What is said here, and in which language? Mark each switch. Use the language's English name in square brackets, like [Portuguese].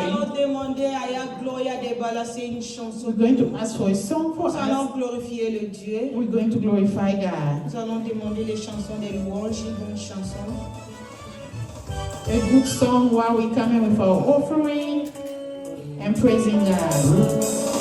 [French] allons demander à Ya Gloria de balancer une chanson. [English] We're going to ask for a song for [French] Nous allons [English] us. [French] glorifier le Dieu. [English] We're going to glorify God. [French] Nous allons demander les chansons des louanges, une bonne chanson. [English] A good song while we come in with our offering and praising God.